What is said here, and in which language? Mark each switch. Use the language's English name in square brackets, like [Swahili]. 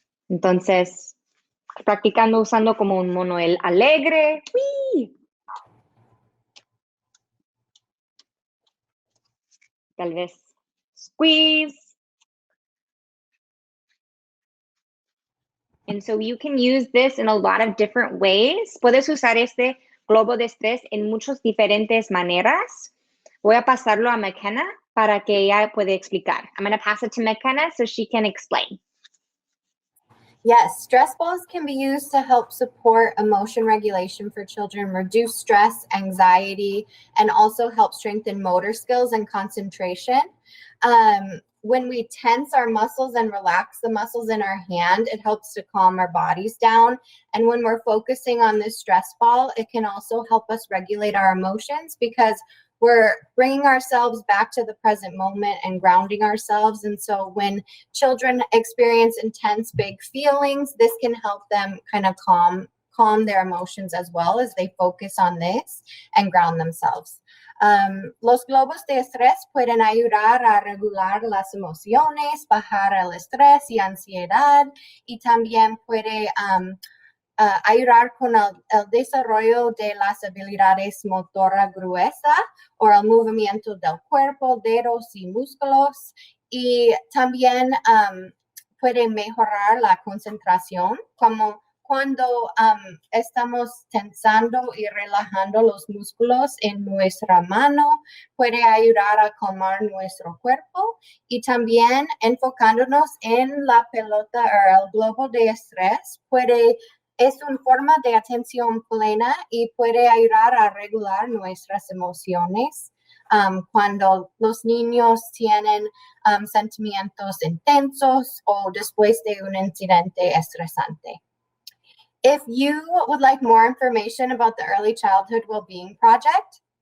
[Spanish] Entonces, practicando usando como un mono alegre. ¡Wii! Tal vez squeeze. [English] And so you can use this in a lot of different ways. [Spanish] Puedes usar este globo de estrés en muchas diferentes maneras. Voy a pasarlo a McKenna para que ella pueda explicar. [English] I'm going to pass it to McKenna so she can explain. Yes, stress balls can be used to help support emotion regulation for children, reduce stress, anxiety, and also help strengthen motor skills and concentration. When we tense our muscles and relax the muscles in our hand, it helps to calm our bodies down. And when we're focusing on this stress ball, it can also help us regulate our emotions because we're bringing ourselves back to the present moment and grounding ourselves. And so when children experience intense, big feelings, this can help them kind of calm their emotions as well as they focus on this and ground themselves. [Spanish] Los globos de estrés pueden ayudar a regular las emociones, bajar el estrés y ansiedad, y también puede ayudar con el desarrollo de las habilidades motora gruesa o el movimiento del cuerpo, dedos y músculos, y también puede mejorar la concentración, como cuando estamos tensando y relajando los músculos en nuestra mano, puede ayudar a calmar nuestro cuerpo, y también enfocándonos en la pelota o el globo de estrés es una forma de atención plena y puede ayudar a regular nuestras emociones. Cuando los niños tienen sentimientos intensos o después de un incidente estresante. [English] If you would like more information about the Early Childhood Wellbeing Project,